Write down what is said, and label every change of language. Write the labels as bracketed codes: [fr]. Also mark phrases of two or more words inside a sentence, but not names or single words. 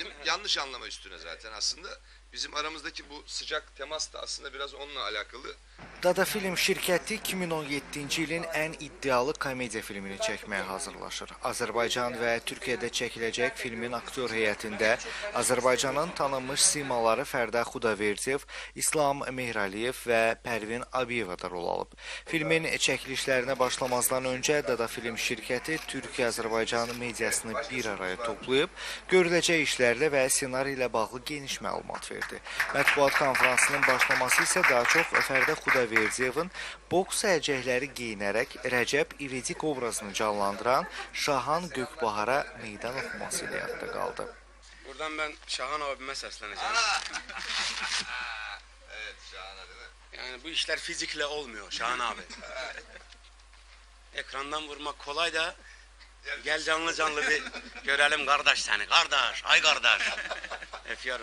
[tr] yanlış anlama üstüne zaten aslında. Bizim aramızdaki bu sıcak temas da aslında biraz onunla alakalı. [az] Dada Film şirkəti 2017-ci ilin ən iddialı komediya filmini çəkməyə hazırlaşır. Azərbaycan və Türkiyədə çəkiləcək filmin aktyor heyətində Azərbaycanın tanınmış simaları Fərdə Xudaverdiyev, İslam Mehraliyev və Pərvin Abiyeva da rol alıb. Filmin çəkilişlərinə başlamazdan öncə Dada Film şirkəti Türkiyə-Azərbaycan mediasını bir araya toplayıb, görüləcək işlərlə və ssenari ilə bağlı geniş məlumat verdi. Mətbuat konferansının başlaması isə daha çox Fərdə Xudaverdiyevin boks əlcəkləri geyinərək Rəcəb İvedik obrazını canlandıran Şahan Gökbahara meydan oxuması ilə yadda qaldı. [tr] Buradan ben Şahan abime sesleneceğim. Evet, Şahan'a değil mi? Yani bu işler fizikle olmuyor Şahan abi. Ekrandan vurmak kolay da gel canlı canlı bir görelim kardeş seni. Kardeş, ay kardeş. Öpüyorum.